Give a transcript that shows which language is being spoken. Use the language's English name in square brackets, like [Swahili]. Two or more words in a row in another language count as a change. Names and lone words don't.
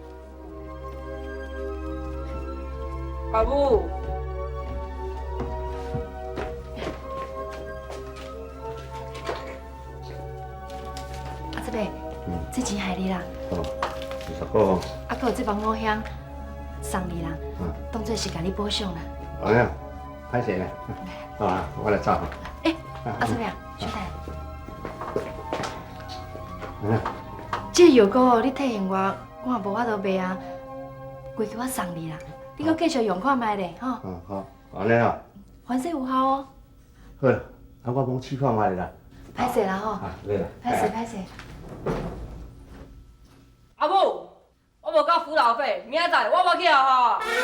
[Min Nan Chinese] 阿母，阿伯，这钱害你啦。哦，20块哦。啊，搁有这包五香送你啦，当做是甲你补偿啦。哎呀，歹势咧，好啊，我来走。阿伯啊，小等。嗯。这药膏哦，你提醒我，我也无法度卖啊，规矩我送你啦，你搁继续用看卖咧，吼。好，安尼啊。反正有效哦。好啦，我帮试看卖啦。歹势啦吼。对啦。歹势。阿母，我无交辅导费，明仔载我无去学校。